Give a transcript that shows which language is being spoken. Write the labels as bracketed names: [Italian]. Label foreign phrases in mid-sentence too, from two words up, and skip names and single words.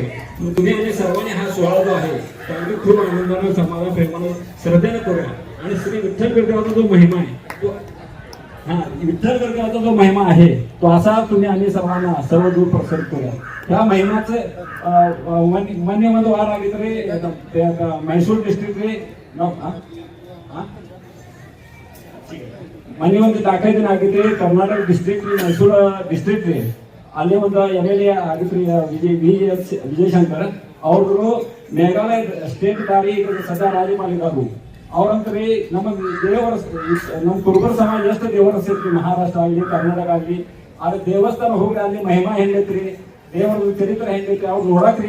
[Marathi] मग तुम्ही आणि सर्वांनी हा सोहळा जो आहे तो अगदी खूप आनंदानं, समाधान, प्रेमानं, श्रद्धेनं करूया. आणि श्री विठ्ठल बिरदेवाचा जो महिमा आहे तो विठ्ठल बिरदेवाचा जो महिमा आहे तो असा तुम्ही आणि सर्वांना सर्व दूर प्रसारित करूया. त्या महिम्याचं मन्यमध्ये वार [Kannada] ಆಗಿದ್ರೆ ಮೈಸೂರು ಡಿಸ್ಟ್ರಿಕ್ಟ್ ಮೊನ್ನೆ ಒಂದು ದಾಖಲೆ ಆಗಿದ್ರೆ ಕರ್ನಾಟಕ ಡಿಸ್ಟ್ರಿಕ್ಟ್ ಮೈಸೂರು ಡಿಸ್ಟ್ರಿಕ್ಟ್ ಅಲ್ಲಿ ಒಂದು MLA ಆಗಿದ್ರಿ ವಿಜಯಶಂಕರ್ ಅವರು ಮೇಘಾಲಯ ಸ್ಟೇಟ್ ದಾರಿ ಸದಾ ರಾಜ್ಯಪಾಲಿಕಾರು ಅವ್ರಂತ್ರಿ ನಮ್ಮ ದೇವರ ನಮ್ಮ ಕುರುಬರ ಸಮಾಜ ಎಷ್ಟು ದೇವರ ಸೇರ್ತಿ ಮಹಾರಾಷ್ಟ್ರ ಆಗಲಿ ಕರ್ನಾಟಕ ಆಗಲಿ ಆದ್ರೆ ದೇವಸ್ಥಾನ ಹೋಗಿ ಅಲ್ಲಿ ಮಹಿಮಾ ಹೆಂಗೈತ್ರಿ, ದೇವರ ಚರಿತ್ರೆ ಹೆಂಗೈತಿ ಅವ್ರು ನೋಡಕ್ರಿ.